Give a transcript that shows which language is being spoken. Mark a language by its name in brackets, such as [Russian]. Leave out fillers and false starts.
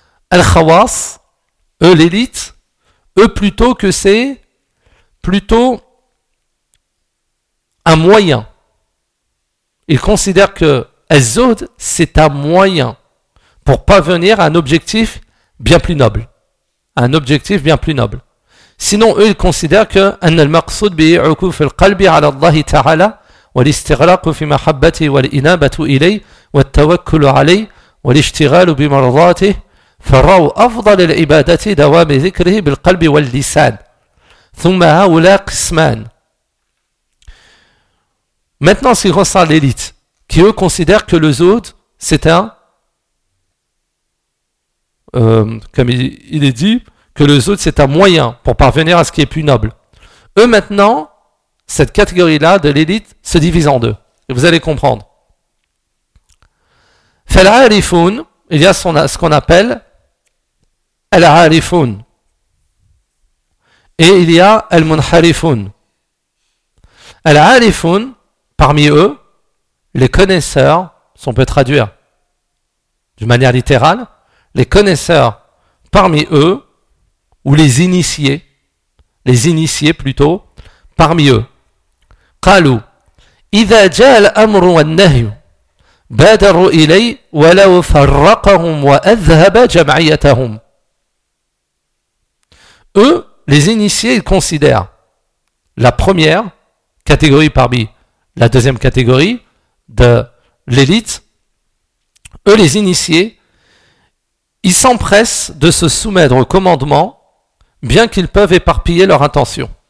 [French] Al-Khawas, eux, l'élite, eux, plutôt que c'est plutôt un moyen. Ils considèrent que Az-Zuhd, c'est un moyen pour parvenir à un objectif bien plus noble. Un objectif bien plus noble. Sinon, eux, ils considèrent que [Arabic] أن المقصود به عكوف القلب على الله تعالى والاستغراق في محبته والإنابة إليه والتوكل عليه والاشتغال بمرضاته فرأوا أفضل العبادات دوام ذكره بالقلب واللسان ثم هؤلاء قسمان. [French] Maintenant, ce qui concerne l'élite, qui eux considèrent que le zuhd, c'est un comme il est dit, que le zuhd c'est un moyen pour parvenir à ce qui est plus noble. Eux maintenant, cette catégorie-là de l'élite se divise en deux. Et vous allez comprendre. فَالْعَارِفُونَ Il y a ce qu'on appelle الْعَارِفُونَ Et il y a Al-Munharifun. Al-Arifun, parmi eux, les connaisseurs, si on peut traduire d'une manière littérale, les connaisseurs parmi eux, ou les initiés plutôt, parmi eux. [Arabic] Qalu, إذا جاء الأمر والنهي بادروا إلي ولو فرقهم وأذهب جمعيتهم. [French] Eux, les initiés, ils considèrent la première catégorie parmi la deuxième catégorie de l'élite. Eux, les initiés, ils s'empressent de se soumettre au commandement, bien qu'ils peuvent éparpiller leur intention.